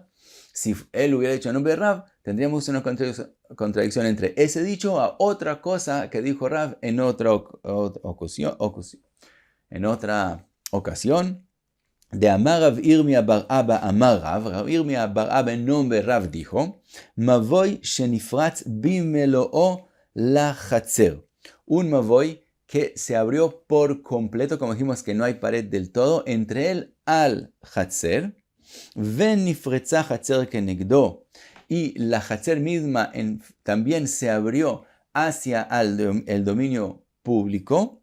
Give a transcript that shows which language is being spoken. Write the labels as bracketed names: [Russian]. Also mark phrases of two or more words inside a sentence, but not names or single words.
[Spanish] Si él hubiera dicho en nombre de Rav, tendríamos una contradicción entre ese dicho a otra cosa que dijo Rav en otra ocasión. De Amar Rav Irmia bar Abba Amar Rav Irmia bar Abba en nombre de Rav dijo, [Hebrew] מבוי שנפרץ במלואו לחצר. [Spanish] Un Mavoy que se abrió por completo, como dijimos que no hay pared del todo, entre él al Hatzer. [Hebrew] ונפרצה חצר כנגדו. [Spanish] Y la Hatzer misma también se abrió hacia el dominio público.